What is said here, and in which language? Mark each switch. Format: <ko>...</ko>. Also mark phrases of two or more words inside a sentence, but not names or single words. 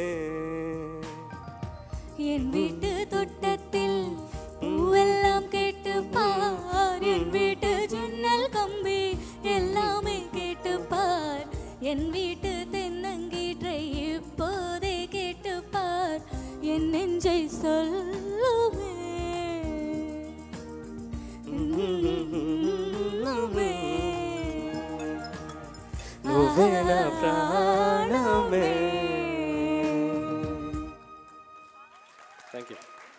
<ta>என் வீட்டு தோட்டத்தில் பூவெல்லாம் கேட்டு பார், என் வீட்டு ஜன்னல் கம்பி எல்லாமே கேட்டு பார், என் வீட்டு தென்னங்கீற்றை இப்போதே கேட்டு பார், என் நெஞ்சை சொல்லுமே.</ta> <te>నువ్వే నా ప్రాణమే.</te> <en>Thank you.</en>